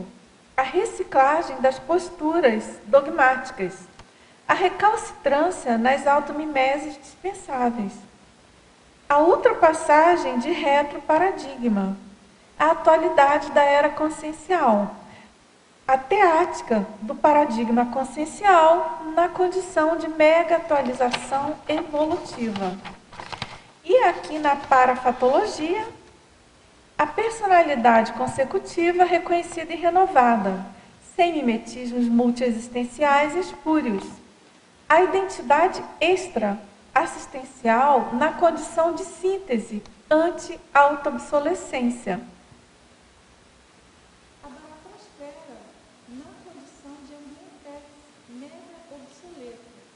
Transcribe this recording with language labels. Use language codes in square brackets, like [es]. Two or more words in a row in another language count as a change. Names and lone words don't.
[pt] A reciclagem das posturas dogmáticas, a recalcitrância nas automimeses dispensáveis, a ultrapassagem de retroparadigma, a atualidade da era consciencial, a teática do paradigma consciencial na condição de mega atualização evolutiva. E aqui na parafatologia, a personalidade consecutiva reconhecida e renovada, sem mimetismos multiexistenciais espúrios. A identidade extra-assistencial na condição de síntese anti-autoobsolescência. A baratosfera na condição de ambiente mega obsoleto.